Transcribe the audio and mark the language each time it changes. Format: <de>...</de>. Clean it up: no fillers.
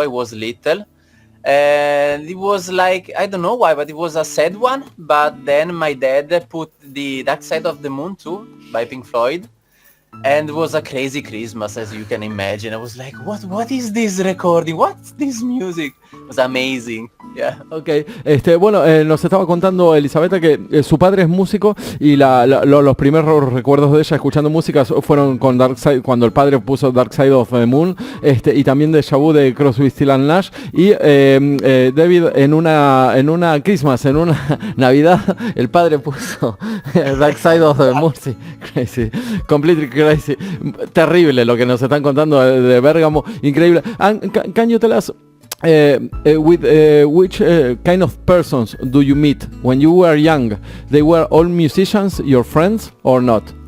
<en>I was little, and it was like, I don't know why, but it was a sad one. But then my dad put The Dark Side of the Moon too by Pink Floyd, and it was a crazy Christmas, as you can imagine. I was like, what is this recording? What's this music? It was amazing. Yeah.</en> <es>Okay, bueno, nos estaba contando Elisabetta que su padre es músico y los primeros recuerdos de ella escuchando música fueron con Dark Side, cuando el padre puso Dark Side of the Moon, y también Deja Vu de Crosby, Still and Nash, y David en una Christmas, en una Navidad, el padre puso Dark Side of the Moon. Sí, crazy, completely crazy, terrible lo que nos están contando de Bergamo, increíble.</es> <en>And can you tell us with which kind of persons do you meet when you were young? They were all musicians, your friends, or not?</en>